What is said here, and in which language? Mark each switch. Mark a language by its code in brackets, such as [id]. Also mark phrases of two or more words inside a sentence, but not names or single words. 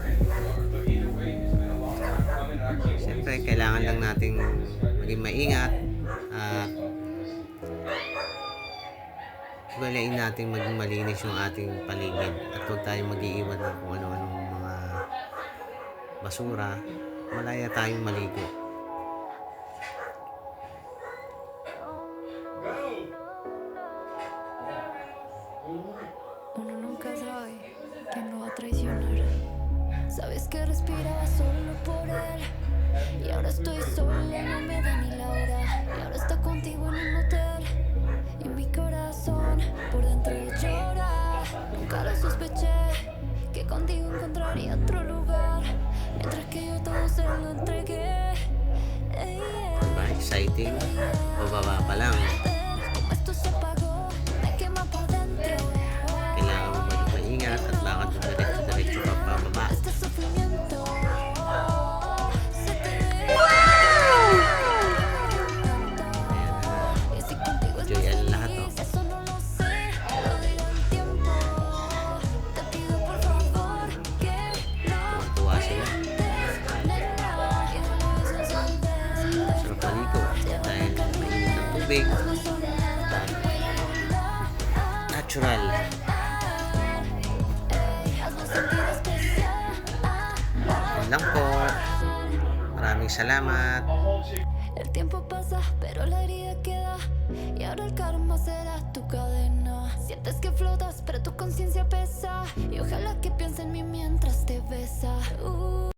[tl] Siyempre, kailangan lang nating maging maingat at balain natin maging malinis yung ating paligid at huwag tayong mag-iiwan ng kung ano-anong mga basura. Malaya tayong maligo. [es] Uno nunca sabe quién lo va a traicionar. Sabes que respiraba solo por él y ahora estoy sola, no me da ni la hora. Y ahora está contigo en un hotel y mi corazón por dentro llora. Nunca lo sospeché que contigo encontraría otro lugar, mientras que yo todo se lo entregué. [tl] Diba? Exciting. Pababa pa lang. [es] Esto se apagó, me quema por dentro. [tl] Kailangan mo maging maingat at baka diretso ka pababa. [es] Este sufrimiento se te ve. [tl] Enjoy ang lahat, oh. [es] Eso no lo sé, lo dirá el tiempo. Te pido por favor que no [tl] Tuwa sila. Sarap maligo dahil mainit ang tubig. Natural. Yun lang po. Maraming salamat. [es] El tiempo pasa, pero la herida queda. Y ahora el karma será tu cadena. Sientes que flotas, pero tu conciencia pesa. Y ojalá que piense en mí mientras te besa.